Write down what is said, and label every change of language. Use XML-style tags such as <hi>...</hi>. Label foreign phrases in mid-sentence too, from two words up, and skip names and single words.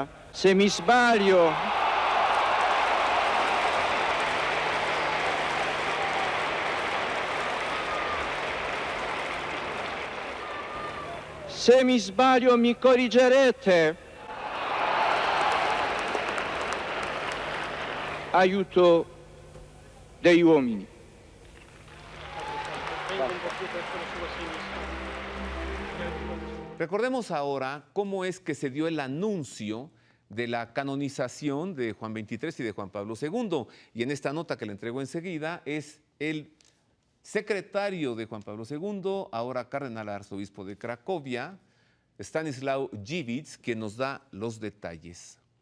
<it>Se mi sbaglio, mi corrigerete. Aiuto degli uomini.</it> <es>Recordemos ahora cómo es que se dio el anuncio de la canonización de Juan XXIII y de Juan Pablo II. Y en esta nota que le entrego enseguida es el secretario de Juan Pablo II, ahora cardenal arzobispo de Cracovia, Stanislaw Dziwisz, quien nos da los detalles.</es>